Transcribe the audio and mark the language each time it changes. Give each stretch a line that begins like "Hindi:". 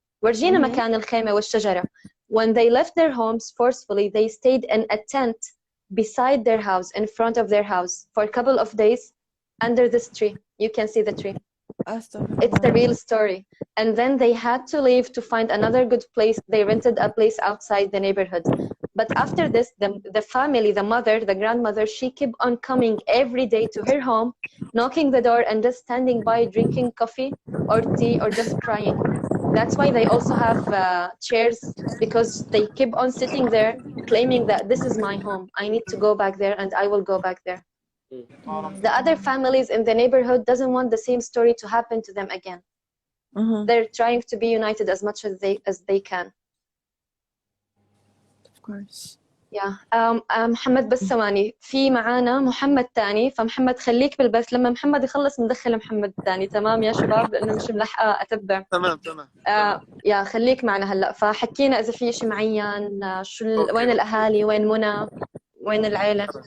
Arabic: ورجينا مكان الخيمة والشجرة.
English: When they left their homes forcefully, they stayed in a tent beside their house, in front of their house, for a couple of days under this tree. You can see the tree. Astaghfirullah. It's the real story. And then they had to leave to find another good place. They rented a place outside the neighborhood. But after this, the family, the mother, the grandmother, she kept on coming every day to her home, knocking the door and just standing by, drinking coffee or tea or just crying. That's why they also have chairs, because they keep on sitting there claiming that this is my home. I need to go back there and I will go back there. The other families in the neighborhood doesn't want the same story to happen to them again. They're trying to be united as much as they can. Of course. Yeah.
Arabic: محمد بس ثواني، في معانا محمد تاني، فمحمد خليك بالبث، لما محمد يخلص ندخل محمد تاني. تمام يا شباب، لأنه مش ملحقة أتبع. تمام. يا خليك معنا هلا. فحكينا إذا في شيء معين، وين الأهالي، وين منى، وين العيلة.